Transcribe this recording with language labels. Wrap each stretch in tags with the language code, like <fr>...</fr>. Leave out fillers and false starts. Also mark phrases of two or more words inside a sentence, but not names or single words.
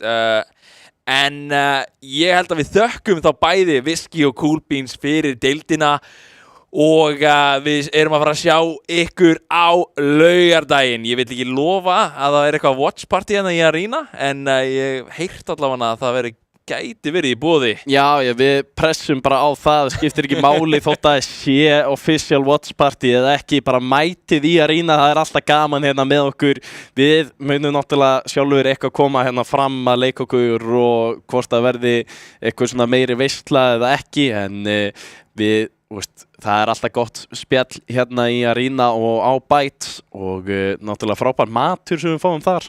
<is>En ég held að við þökkum þá bæði Whisky og Cool Beans fyrir deildina og við erum að fara að sjá ykkur á laugardaginn. Ég vil ekki lofa að það eitthvað</is> <en>watch party</en> <is>hérna í Arena en ég heyrt allavega að það gæti verið í boði. Já, við pressum bara á það skiptir ekki máli þótt að sé</is> <en>official watch party</en> <is>eða ekki, bara mætið í Arena, það alltaf gaman hérna með okkur. Við munum náttúrulega sjálfur eitthvað koma hérna fram að leika okkur og hvort það verði eitthvað svona meiri veisla eða ekki en það alltaf gott spjall hérna í Arena og á Bites og náttúrulega frábær matur sem við fáum þar.</is>